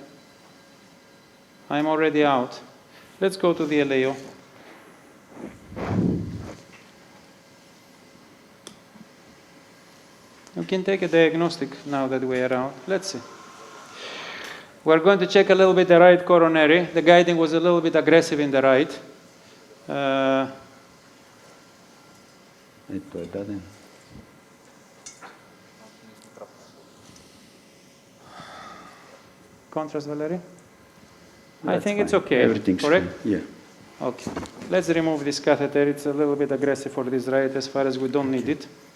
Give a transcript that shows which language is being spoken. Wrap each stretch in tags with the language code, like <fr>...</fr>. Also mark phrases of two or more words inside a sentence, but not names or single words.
<en>I'm already out. Let's go to the LAO. You can take a diagnostic now that we are out. Let's see. We're going to check a little bit the right coronary. The guiding was a little bit aggressive in the right.</en> <bg>Ето е даден.</bg> <en>Contrast, Valerie? I That's think it's fine. okay, Everything's correct? fine. Yeah. Okay. Let's remove this catheter. It's a little bit aggressive for this right as far as we don't need it.</en>